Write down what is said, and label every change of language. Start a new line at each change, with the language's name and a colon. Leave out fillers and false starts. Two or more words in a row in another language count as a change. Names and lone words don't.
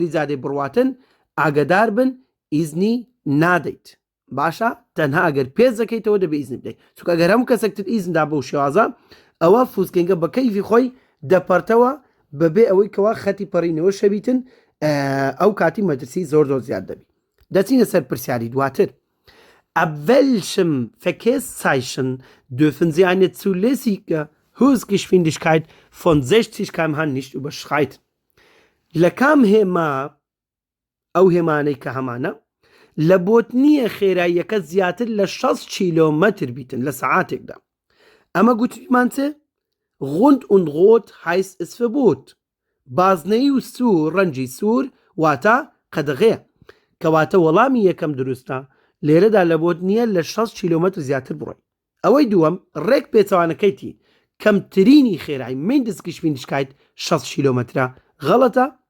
Central Kurdish: بەری جادەی بڕواتن ئاگدار بن ئیزنی نادەیت باشە تەنها ئەگەر پێش دەکەیتەوە دەبێ ئیزنی بدەیت چونکە ئەگەر هەموو کەسێکتر ئیزندا بەو شێوازە ئەوە فوسکێنگە بە کەیفی خۆی دەپەرتەوە بەبێ ئەوەی کەوا خەتی پەڕینەوە شەبیتن ئەو کاتی مەترسی زۆر زیاد دەبی دەچینە سەر پرسیاری دواتر
German: Ab welchem Verkehrszeichen dürfen Sie eine zulässige Höchstgeschwindigkeit von 60 km/h nicht überschreiten?
Central Kurdish: لەکام هێما ئەو هێمانەی کە هەمانە لە بۆتنیە خێراییەکە زیاتر لە 60 کیلۆمەتر بیتن لە سەعاتێکدا ئەمە گوتمان چێ
German: Rund und rot heißt es Verbot
Central Kurdish: بازنەی و سوور ڕەنجی سوور واتە قەدەغەیە کەواتە وەڵامی یەکەم دروستە لێرەدا لە بۆتنیە لە 60 کیلۆمەتر زیاتر بڕۆی ئەوەی دووەم ڕێک پێچەوانەکەیتی کەمترینی خێرایی Mindestgeschwindigkeit 60 کیلۆمەترە غەڵەتە